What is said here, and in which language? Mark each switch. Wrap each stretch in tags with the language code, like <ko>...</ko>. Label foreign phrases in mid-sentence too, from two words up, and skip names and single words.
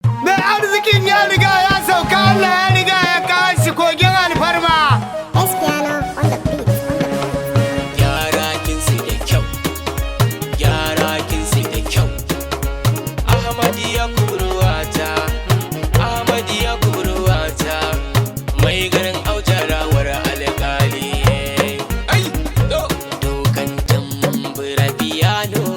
<ha>Mai arzikin ya riga ya sauka, Allah ya riga ya kawo shi kogin alfarma.</ha> <en>Espiano on the beat, on the beat.</en> <ha>Gyara kinsi da kyau, gyara kinsi da kyau. Ahmad ya kuruwata, Ahmad ya kuruwata, mai garin Auta rawar alƙali. Ai, to. Dogon tambura piano.</ha>